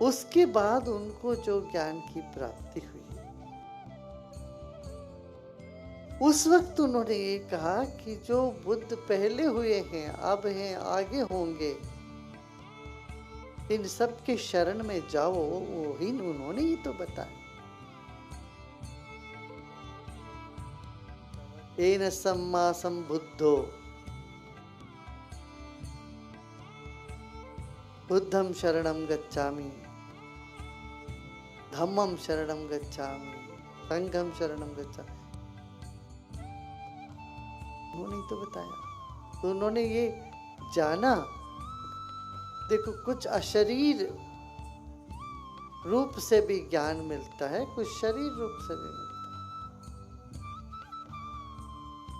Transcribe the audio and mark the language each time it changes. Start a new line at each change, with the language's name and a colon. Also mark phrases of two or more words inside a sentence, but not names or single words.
Hindi: उसके बाद उनको जो ज्ञान की प्राप्ति हुई, उस वक्त उन्होंने ये कहा कि जो बुद्ध पहले हुए हैं, अब हैं, आगे होंगे, इन सब के शरण में जाओ। वही उन्होंने ही तो बताया।
Pali: येन सम्मा संबुद्धो बुद्धं शरणं गच्छामि, धम्मं शरणं गच्छामि, संघं शरणं गच्छामि।
Hindi: उन्होंने ही तो बताया। तो उन्होंने ये जाना। देखो, कुछ अशरीर रूप से भी ज्ञान मिलता है, कुछ शरीर रूप से भी मिलता है।